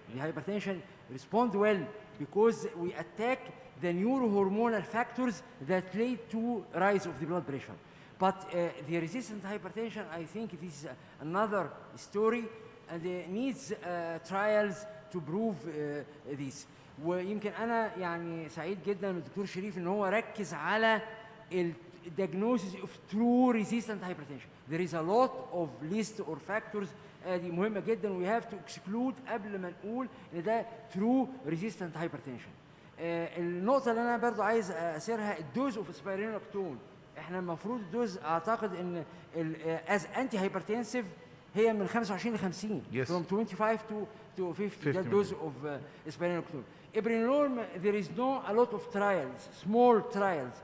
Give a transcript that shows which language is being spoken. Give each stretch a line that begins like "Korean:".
English: The hypertension respond well because we attack the neurohormonal factors that lead to rise of the blood pressure. But the resistant hypertension, I think it is another story, and needs trials to prove this.
Arabic: ويمكن أنا يعني سعيد جدا الدكتور شريف إن هو ركز على
English: diagnosis of true resistant hypertension. There is a lot of list or factors
Arabic: دي مهمة جدا.
English: we have to exclude
Arabic: قبل ما نقول ان ده
English: true resistant hypertension.
Arabic: النقطة اللي أنا برضو عايز أسيرها
English: الدوز of spironolactone.
Arabic: احنا المفروض الدوز أعتقد إن
English: as anti hypertensive
Arabic: هي من 25 ل 50
English: Yes. from 25 to 50
Arabic: ده
English: الدوز of spironolactone. Ibrinolol, there is no a lot of trials, small trials